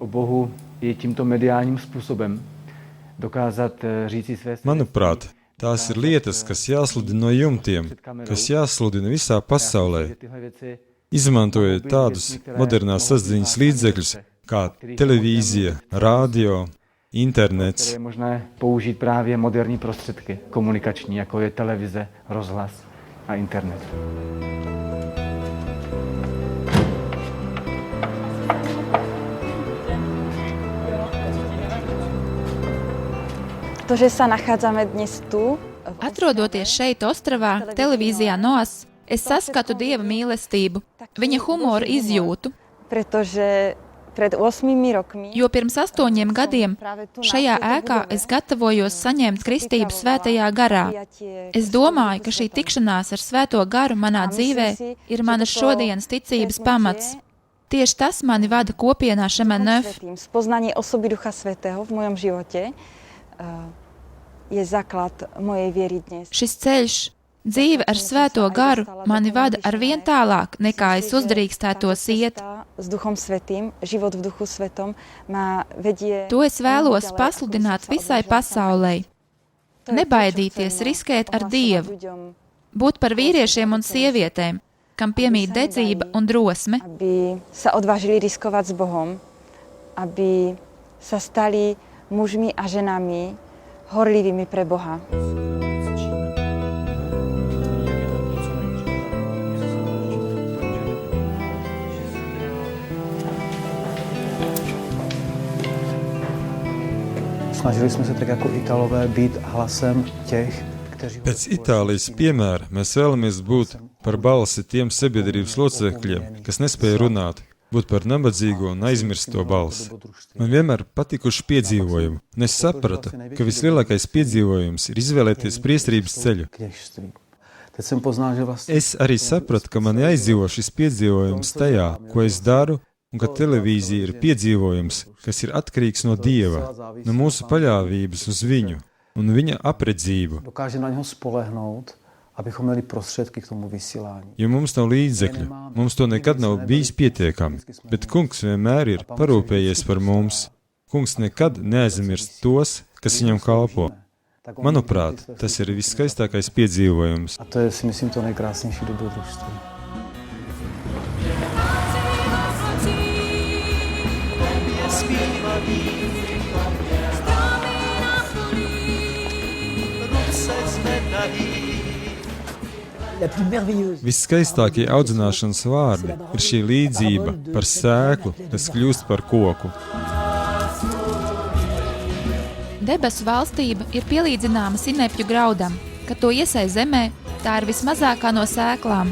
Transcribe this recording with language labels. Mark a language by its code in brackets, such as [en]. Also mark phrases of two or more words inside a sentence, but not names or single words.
[lv] Manuprāt, tās ir lietas, kas jāsludina no jumtiem, kas jāsludina visā pasaulē. Izmantojot tādus modernās saziņas līdzekļus, kā televīzija, rádio, internets. [cs] Moderní prostředky komunikační, jako je televize, rozhlas a internet. [sk] To, že sa nachádzame dnes tu, [lv] Atrodoties šeit, Ostravā, televīzijā NOAS, es saskatu Dieva mīlestību, viņa humoru izjūtu, [sk] pretože pred 8 rokmi, [lv] jo pirms 8 gadiem šajā ēkā es gatavojos saņemt kristību svētajā garā. Es domāju, ka šī tikšanās ar svēto garu manā dzīvē ir manas šodienas ticības pamats. Tieši tas mani vada kopienā Šemenef. [sk] Spoznanie osoby Ducha Svätého v mojom živote je základ mojej viery dnes. [lv] Šis ceļš, dzīve ar svēto garu, mani vada ar vien tālāk, nekā es uzdrīkstētos iet. [sk] S Duchom Svätým, život v Duchu Svätom ma vedie. [lv] To es vēlos pasludināt visai pasaulei. Nebaidīties riskēt ar Dievu. Būt par vīriešiem un sievietēm, kam piemīt dedzība un drosme. [sk] Aby sa odvážili riskovať s Bohom, aby sa stali mužmi a ženami horlivými pre Boha. [cs] Snažili jsme se tak jako Italové být hlasem těch, kteří... [lv] Pēc Itālijas piemēra mēs vēlamies būt par balsi tiem sabiedrības locekļiem, kas nespēja runāt, būt par nabadzīgo un aizmirsto balsi. Man vienmēr patikuši piedzīvojumi, un es sapratu, ka vislielākais piedzīvojums ir izvēlēties priesterības ceļu. Es arī sapratu, ka mani aizdzīvo šis piedzīvojums tajā, ko es daru, un ka televīzija ir piedzīvojums, kas ir atkarīgs no Dieva, no mūsu paļāvības uz viņu. un viņa apredzību, [cs] Dokáže na něho spolehnout, abychom měli prostředky k tomu vysílání. [lv] jo mums nav līdzekļu. Mums to nekad nav bijis pietiekami, bet kungs vienmēr ir parūpējies par mums. Kungs nekad neaizmirst tos, kas viņam kalpo. Manuprāt, tas ir viskaistākais piedzīvojums. [cs] A to je, si myslím, to nejkrásnější dobrodružství. [fr] La plus merveilleuse. [lv] Viskaistākie audzināšanas vārdi ir šī līdzība par sēklu, kas kļūst par koku. Debesu valstība ir pielīdzināma sinepju graudam. Kad to iesēj zemē, tā ir vismazākā no sēklām.